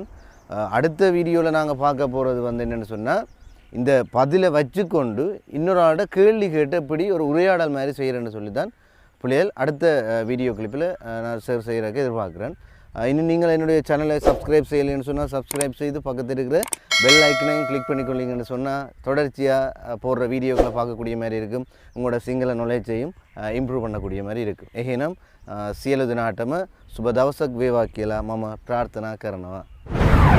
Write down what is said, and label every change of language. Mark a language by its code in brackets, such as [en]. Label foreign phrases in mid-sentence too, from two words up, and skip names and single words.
[ta] அடுத்த வீடியோவில் நாங்கள் பார்க்க போகிறது வந்து என்னென்னு சொன்னால் இந்த பதிலை வச்சுக்கொண்டு இன்னொரு ஆளோட கேள்வி கேட்டு எப்படி ஒரு உரையாடல் மாதிரி செய்கிறேன்னு சொல்லி தான் பிள்ளைகள் அடுத்த [en] video clip [ta] நான் ஷேர் செய்கிறதுக்கு எதிர்பார்க்குறேன். இன்னும் நீங்கள் என்னுடைய சேனலை சப்ஸ்கிரைப் செய்யலைன்னு சொன்னால் சப்ஸ்கிரைப் செய்து பக்கத்தில் இருக்கிற [en] bell icon [ta] கிளிக் பண்ணிக்கொள்ளிங்கன்னு சொன்னால் தொடர்ச்சியாக போடுற வீடியோக்களை பார்க்கக்கூடிய மாதிரி இருக்கும். உங்களோட சிங்கள [en] knowledge improve [ta] பண்ணக்கூடிய மாதிரி இருக்கும். [si] එහෙනම් සියලු දෙනාටම සුබ දවසක් වේවා කියලා මම ප්‍රාර්ථනා කරනවා.